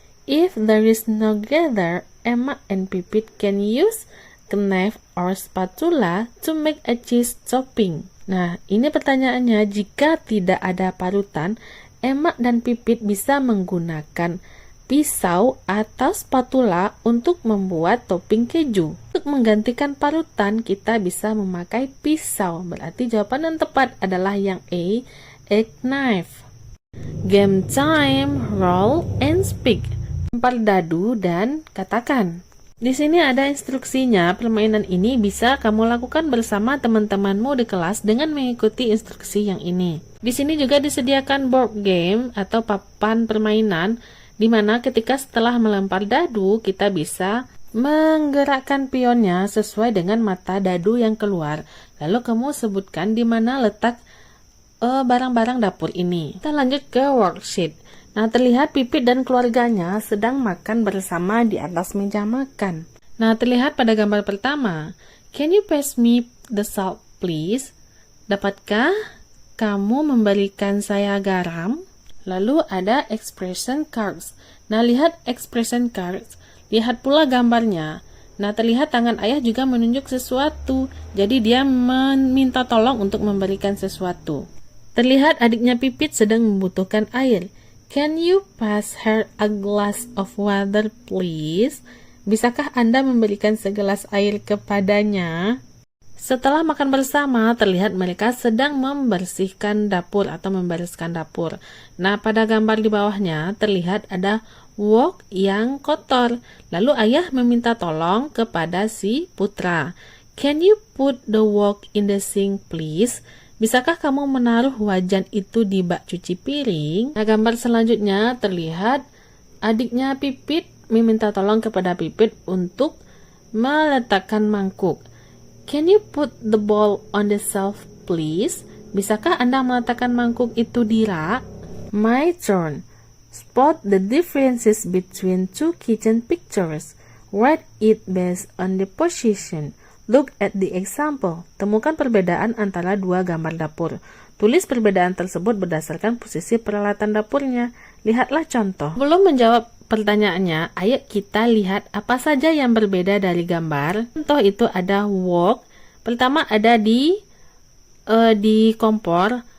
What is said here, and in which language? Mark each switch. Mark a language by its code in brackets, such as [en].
[en] If there is no grater, emak and Pipit can use knife or spatula to make a cheese topping. [id] Nah, ini pertanyaannya, jika tidak ada parutan, emak dan Pipit bisa menggunakan pisau atau spatula untuk membuat topping keju. Untuk menggantikan parutan, kita bisa memakai pisau. Berarti jawaban yang tepat adalah yang A, knife. [en] Game time, roll and speak. [id] Lempar dadu dan katakan. Di sini ada instruksinya. Permainan ini bisa kamu lakukan bersama teman-temanmu di kelas dengan mengikuti instruksi yang ini. Di sini juga disediakan board game atau papan permainan, di mana ketika setelah melempar dadu, kita bisa menggerakkan pionnya sesuai dengan mata dadu yang keluar. Lalu kamu sebutkan di mana letak barang-barang dapur ini. Kita lanjut ke worksheet. Nah, terlihat Pipit dan keluarganya sedang makan bersama di atas meja makan. Nah, terlihat pada gambar pertama. [en] Can you pass me the salt, please? [id] Dapatkah kamu memberikan saya garam? Lalu ada expression cards. Nah, lihat expression cards. Lihat pula gambarnya. Nah, terlihat tangan ayah juga menunjuk sesuatu. Jadi dia meminta tolong untuk memberikan sesuatu. Terlihat adiknya Pipit sedang membutuhkan air. [en] Can you pass her a glass of water, please? [id] Bisakah Anda memberikan segelas air kepadanya? Setelah makan bersama, terlihat mereka sedang membersihkan dapur atau membereskan dapur. Nah, pada gambar di bawahnya terlihat ada wok yang kotor. Lalu ayah meminta tolong kepada si putra. [en] Can you put the wok in the sink, please? [id] Bisakah kamu menaruh wajan itu di bak cuci piring? Nah, gambar selanjutnya terlihat adiknya Pipit meminta tolong kepada Pipit untuk meletakkan mangkuk. [en] Can you put the bowl on the shelf, please? [id] Bisakah Anda meletakkan mangkuk itu di rak? [en] My turn. Spot the differences between two kitchen pictures. Write it based on the position. Look at the example. [id] Temukan perbedaan antara dua gambar dapur. Tulis perbedaan tersebut berdasarkan posisi peralatan dapurnya. Lihatlah contoh. Belum menjawab pertanyaannya, ayo kita lihat apa saja yang berbeda dari gambar. Contoh itu ada wok. Pertama ada di kompor.